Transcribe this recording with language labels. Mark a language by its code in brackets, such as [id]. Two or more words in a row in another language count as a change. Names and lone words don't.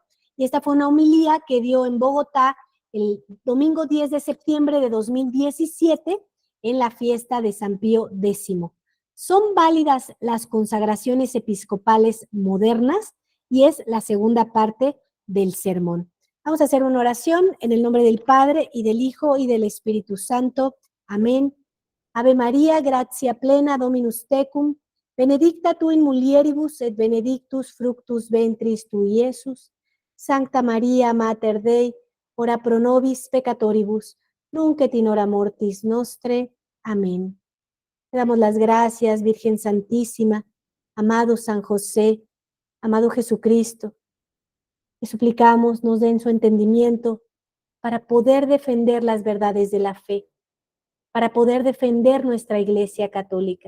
[es] Y esta fue una homilía que dio en Bogotá el domingo 10 de septiembre de 2017 en la fiesta de San Pío X. ¿Son válidas las consagraciones episcopales modernas? Y es la segunda parte del sermón. Vamos a hacer una oración en el nombre del Padre, y del Hijo, y del Espíritu Santo. Amén. [la] Ave María, gratia plena, Dominus tecum, benedicta tu in mulieribus, et benedictus fructus ventris tui, Iesus. Sancta María, Mater Dei, ora pro nobis peccatoribus, nunc et in hora mortis nostre. [es] Amén. Le damos las gracias, Virgen Santísima, amado San José, amado Jesucristo. Le suplicamos nos den su entendimiento para poder defender las verdades de la fe, para poder defender nuestra Iglesia Católica.